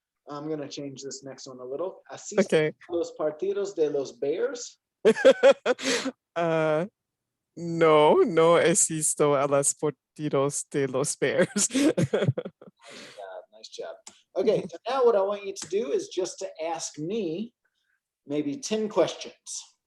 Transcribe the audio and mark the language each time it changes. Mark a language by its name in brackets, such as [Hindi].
[English] I'm going to change this next one a little. [Spanish] ¿Asistes [English] Okay. [Spanish] a los partidos de los Bears? Ah, no, no existo a las partidos de los Bears. [English] Nice job. Okay, so now what I want you to do is just to ask me maybe 10 questions.